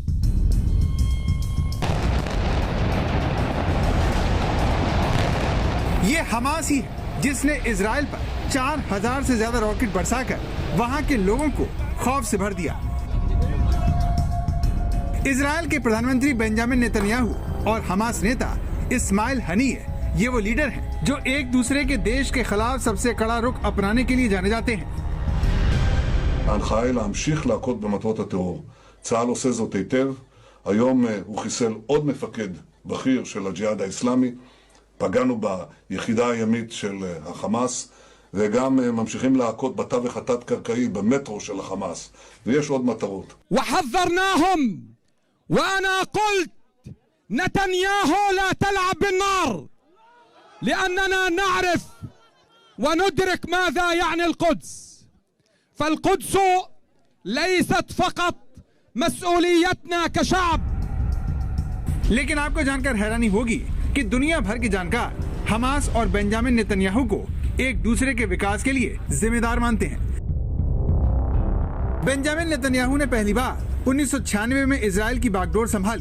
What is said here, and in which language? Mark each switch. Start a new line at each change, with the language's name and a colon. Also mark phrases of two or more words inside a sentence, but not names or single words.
Hindi: ये हमास ही है जिसने इजराइल पर 4000 से ज्यादा रॉकेट बरसाकर वहां के लोगों को खौफ से भर दिया। इजराइल के प्रधानमंत्री बेंजामिन नेतन्याहू और हमास नेता इस्माइल हनीह, ये वो लीडर हैं जो एक दूसरे के देश के खिलाफ सबसे कड़ा रुख अपनाने के लिए जाने जाते हैं।
Hebrew: ההנחיה היא להמשיך להכות במטרות הטרור. צה"ל עושה זאת היטב. היום הוא חיסל עוד מפקד בכיר של הג'יהאד האסלאמי. פגענו ביחידה הימית של החמאס, וגם ממשיכים להכות בתווך התת-קרקעי במטרו של החמאס. ויש עוד מטרות.
Arabic: وحذرناهم وأنا قلت نتنياهو لا تلعب بالنار لأننا نعرف وندرك ماذا يعني القدس. فالقدس ليست فقط مسؤوليتنا كشعب.
Hindi: लेकिन आपको जानकर हैरानी होगी कि दुनिया भर के जानकार हमास और बेंजामिन नेतन्याहू को एक दूसरे के विकास के लिए जिम्मेदार मानते हैं। बेंजामिन नेतन्याहू ने पहली बार 1996 में इजराइल की बागडोर संभाली।